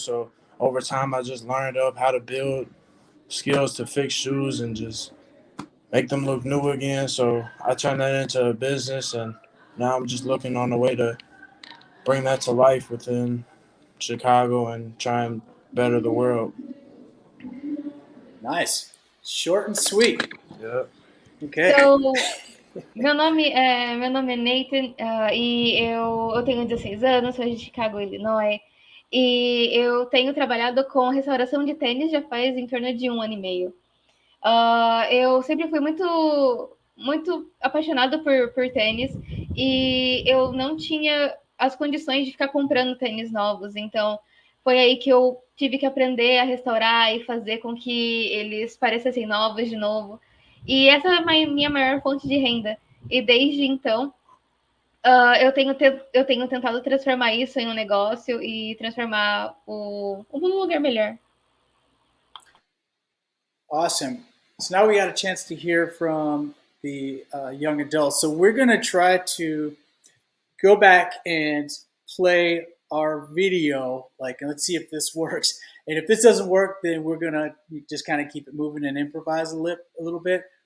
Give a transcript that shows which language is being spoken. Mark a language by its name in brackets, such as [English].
[English] So over time, I just learned up how to build skills to fix shoes and just make them look new again. So I turned that into a business, and now I'm just looking on the way to bring that to life within Chicago and try and better the world. Nice. Short and sweet. Yep. Okay. [Portuguese] So, meu nome é Nathan, e eu tenho 16 anos, sou de Chicago, Illinois, e eu tenho trabalhado com restauração de tênis já faz em torno de 1 ano e meio. Eu sempre fui muito apaixonada por tênis, e eu não tinha as condições de ficar comprando tênis novos, então foi aí que eu tive que aprender a restaurar e fazer com que eles parecessem novos de novo. E essa é a minha maior fonte de renda. E desde então, eu tenho tentado transformar isso em um negócio e transformar o mundo num lugar melhor. [English] Awesome. So now we got a chance to hear from the young adults. So we're going to try to go back and play our video, and let's see if this works. And if this doesn't work, then we're going to just kind of keep it moving and improvise a little bit.